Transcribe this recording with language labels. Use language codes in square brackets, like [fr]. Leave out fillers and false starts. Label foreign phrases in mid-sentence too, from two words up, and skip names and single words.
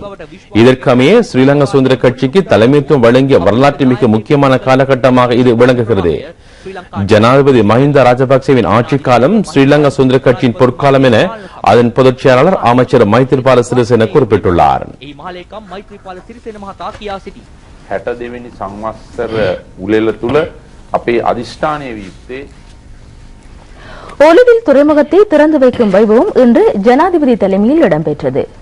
[ta] இதற்கமைய ஸ்ரீலங்கா சுதந்திர கட்சிக்கு தலைமைத்துவம் வழங்கிய வரலாற்று மிக முக்கியமான காலகட்டமாக இது விளங்குகிறது. ஜனாதிபதி மஹிந்த ராஜபக்சவின் ஆட்சி காலம் ஸ்ரீலங்கா சுதந்திர கட்சியின் பொற்காலம் என அதன் பொதுச் செயலாளர் அமைச்சர் மைத்ரிபால சிறிசேன குறிப்பிட்டுள்ளார். [si] 62 වෙනි සංවත්සර උළෙල තුල අපේ අධිෂ්ඨානය විත්තේ [ta] ஒலுவில் துறைமுகத்தை திறந்து வைக்கும் வைபவம் இன்று ஜனாதிபதி தலைமையில் இடம்பெற்றது.